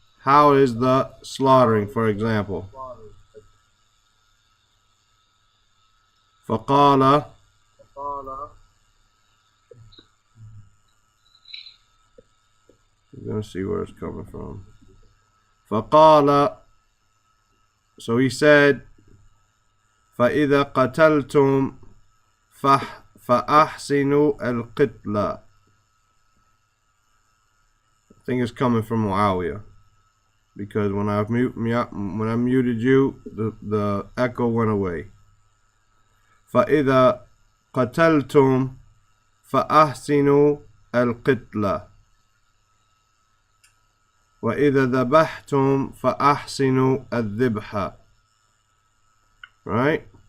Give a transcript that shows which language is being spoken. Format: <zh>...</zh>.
<en>How is the slaughtering, for example?</en> <ar>فقال.</ar> <en>You're going to see where it's coming from.</en> <ar>فقال.</ar> <en>So he said,</en> <ar>فَإِذَا قَتَلْتُمْ فَأَحْسِنُوا الْقِتْلَةَ.</ar> <en>I think it's coming from Nawawiyyah, because when I muted you, the echo went away.</en> <ar>فَإِذَا قَتَلْتُمْ فَأَحْسِنُوا الْقِتْلَةَ وَإِذَا ذَبَحْتُمْ فَأَحْسِنُوا الذِّبْحَ. Right?</ar>